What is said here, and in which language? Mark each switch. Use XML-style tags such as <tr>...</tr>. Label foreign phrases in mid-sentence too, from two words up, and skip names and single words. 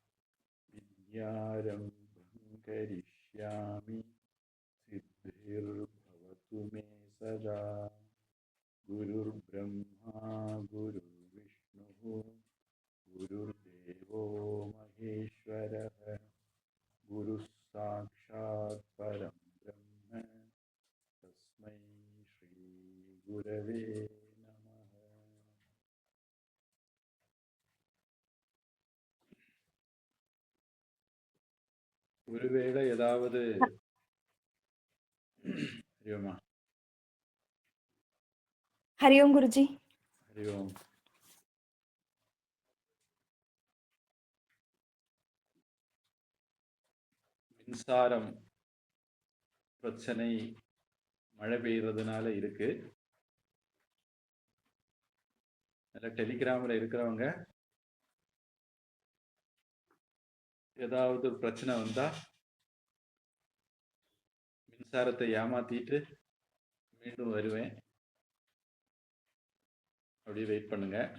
<sa>विद्यारम्भं करिष्यामि सिद्धिर्भवतु मे सदा गुरुर्ब्रह्मा गुरुर्विष्णुः गुरुर्देवो महेश्वरः गुरुः साक्षात् परं ब्रह्म तस्मै श्री गुरवे नमः.</sa> <ta>ஒருவேளை ஏதாவது ஹரியோமா</ta> <hi>हरि ओम गुरुजी.</hi> <ta>ஹரியோம். மின்சாரம் பிரச்சனை மழை பெய்யறதுனால இருக்கு. டெலிகிராமில் இருக்கிறவங்க ஏதாவது பிரச்சனை வந்தா மின்சாரத்தை ஏமாத்திட்டு மீண்டும் வருவேன், அப்படியே வெயிட் பண்ணுங்க.</ta>